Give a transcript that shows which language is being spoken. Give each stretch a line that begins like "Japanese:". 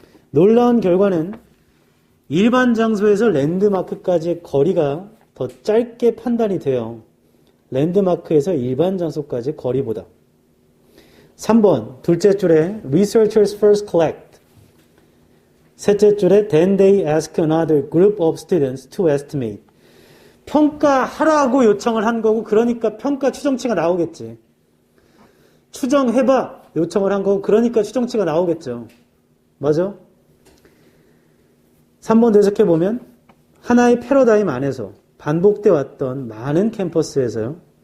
Korean: 놀라운 결과는 일반 장소에서 랜드마크까지의 거리가 더 짧게 판단이 돼요. 랜드마크에서 일반 장소까지의 거리보다. 3번 둘째 줄에
English: Researchers first collect.
Korean: 셋째 줄에
English: Then they ask another group of students to estimate.
Korean: 평가하라고 요청을 한 거고 그러니까 평가 추정치가 나오겠지. 추정해봐 요청을 한 거고 그러니까 추정치가 나오겠죠. 맞아? 3번 해석해보면 하나의 패러다임 안에서 반복돼 왔던 많은 캠퍼스에서요.